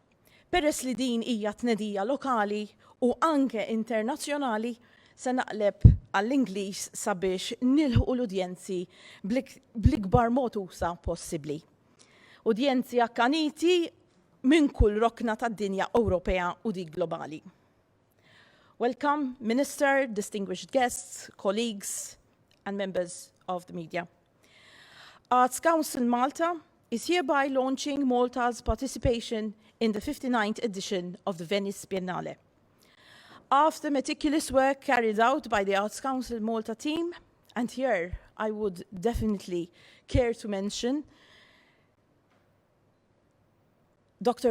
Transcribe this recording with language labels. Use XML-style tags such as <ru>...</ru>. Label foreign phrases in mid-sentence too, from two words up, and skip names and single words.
<mt>Peress li din hija tnedija lokali u anke internazzjonali, se naqleb għall-Ingliż sabiex nilħu l-udjenzi bl-ikbar mod usa possibbli. Udjenzi akkaniti minn kull rokna tad-dinja Ewropea u dik globali.</mt> <en>Welcome, Minister, distinguished guests, colleagues, and members of the media. Arts Council Malta is hereby launching Malta's participation in the 59th edition of the Venice Biennale. After meticulous work carried out by the Arts Council Malta team, and here I would definitely care to mention Dr.</en>